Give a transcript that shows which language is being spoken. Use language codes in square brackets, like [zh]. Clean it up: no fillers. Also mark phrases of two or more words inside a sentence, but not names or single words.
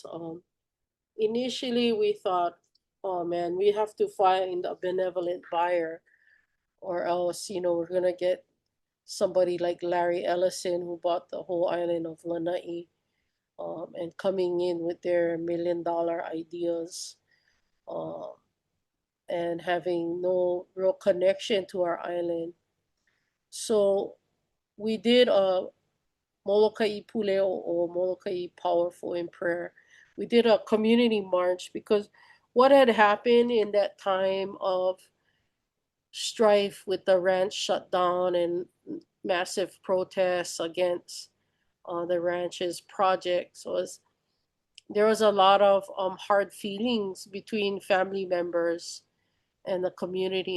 [en] Initially, we thought, oh man, we have to find a benevolent buyer, or else, you know, we're gonna get somebody like Larry Ellison, who bought the whole island of Lanai. and coming in with their $1 million ideas, and having no real connection to our island. So we did a Molokaʻi Puleo or Molokaʻi Powerful in Prayer. We did a community march because what had happened in that time of strife with the ranch shutdown and massive protests against the ranch's projects was there was a lot of hard feelings between family members and the community.